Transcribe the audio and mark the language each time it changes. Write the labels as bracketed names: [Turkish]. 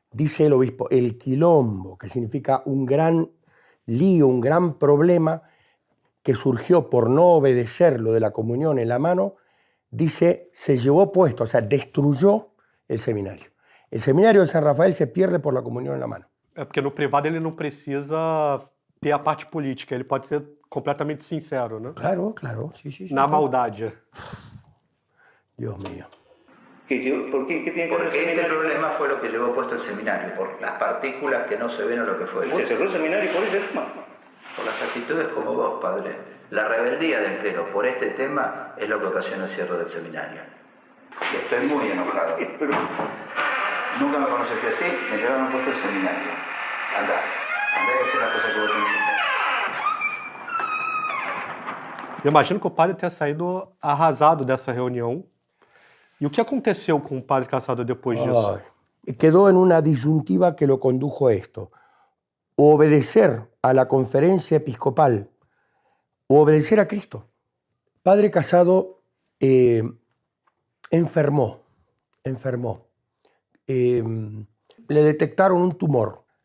[Spanish] Dice el obispo, el quilombo, que significa un gran lío, un gran problema que surgió por no obedecer lo de la comunión en la mano, dice, se llevó puesto, o sea, destruyó el seminario. El seminario de San Rafael se pierde por la comunión en la mano. [Portuguese] É porque no privado ele não precisa ter a parte política, ele pode ser completamente sincero, né? [Spanish] Claro, sí. [Portuguese] Na maldade. [Spanish] Dios mío. ¿Por qué tiene que ver Porque este problema fue lo que llevó puesto el seminario, por las partículas que no se ven o lo que fue. ¿Se cerró el seminario por ese tema? Por las actitudes como vos, padre. La rebeldía del clero por este tema es lo que ocasiona el cierre del seminario. Y estoy muy enojado. Nunca me conociste así, me llevaron puesto el seminario. Andá y hacer las cosas que vos tenés que hacer. [Portuguese] Eu imagino que o padre tenha saído arrasado dessa reunião. E o que aconteceu com o padre Casado depois disso? [Spanish] Quedó en una disyuntiva que lo condujo a esto. O obedecer a la conferencia episcopal o obedecer a Cristo. Padre Casado enfermó. Le detectaron un tumor.